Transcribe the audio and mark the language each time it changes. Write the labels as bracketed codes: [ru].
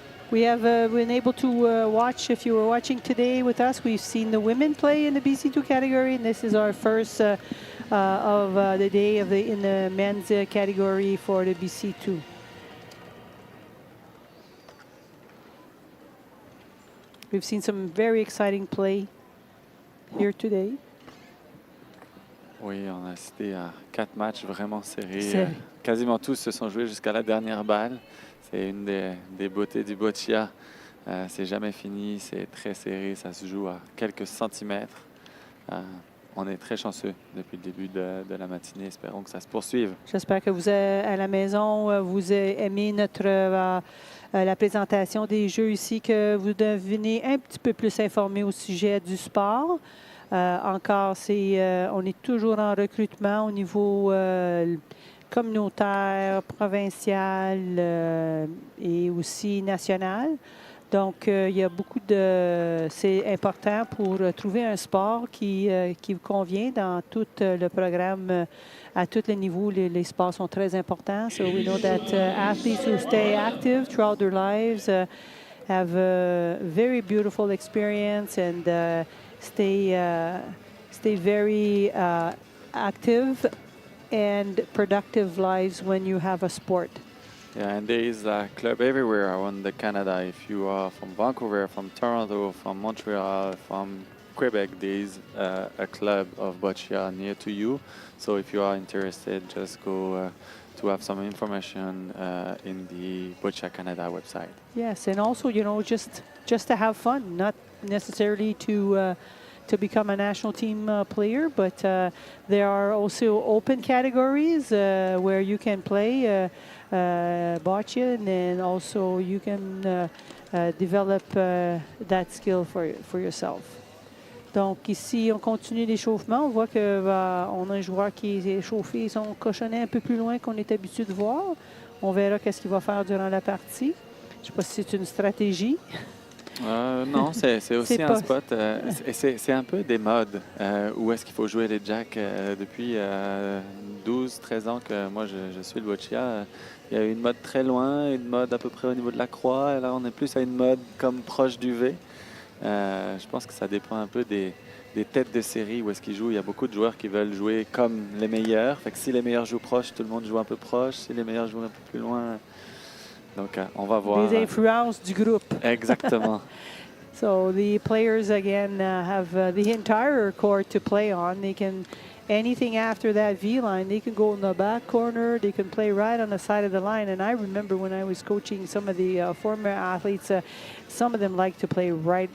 [en] We have been able to watch, if you were watching today with us, we've seen the women play in the BC2 category, and this is our first of the day in the men's category for the BC2. We've seen some very exciting play here today. [fr] Oui, on a assisté à 4 matchs vraiment serrés. Quasiment tous se sont joués jusqu'à la dernière balle. C'est une des beautés du boccia. C'est jamais fini, c'est très serré, ça se joue à quelques centimètres. On est très chanceux depuis le début de la matinée. Espérons que ça se poursuive. J'espère que vous, à la maison, vous aimez la présentation des jeux ici, que vous devenez un petit peu plus informé au sujet du sport. Encore, on est toujours en recrutement au niveau communautaire, provincial et aussi national. Donc, il y a beaucoup de... C'est important pour trouver un sport qui vous convient dans tout le programme. À tous les niveaux, les sports sont très importants. So we know that athletes who stay active throughout their lives have a very beautiful experience and stay very active and productive lives when you have a sport. Yeah, and there is a club everywhere around Canada. If you are from Vancouver, from Toronto, from Montreal, from Quebec, there is a club of boccia near to you. So if you are interested, just go to have some information in the Boccia Canada website. Yes, and also, you know, just to have fun, not necessarily to become a national team player, but there are also open categories where you can play boccia, and then also you can develop that skill for yourself. Donc ici, on continue l'échauffement. On voit qu'on a un joueur qui est échauffé, son cochonnet un peu plus loin qu'on est habitué de voir. On verra qu'est-ce qu'il va faire durant la partie. Je ne sais pas si c'est une stratégie. Non, c'est aussi un spot. C'est un peu des modes. Où est-ce qu'il faut jouer les jacks depuis 12-13 ans que moi je suis le boccia. Il y a une mode très loin, une mode à peu près au niveau de la croix. Et là, on est plus à une mode comme proche du V. Je pense que ça dépend un peu des têtes de série où est-ce qu'ils jouent. Il y a beaucoup de joueurs qui veulent jouer comme les meilleurs. Fait que si les meilleurs jouent proche, tout le monde joue un peu proche. Si les meilleurs jouent un peu plus loin... Donc, on va voir. Les influences du groupe. Exactement. [en] So the players, again, have the entire court to play on. They can... Anything after that V line, they can go in the back corner. They can play right on the side of the line. And I remember when I was coaching some of the former athletes, some of them like to play right.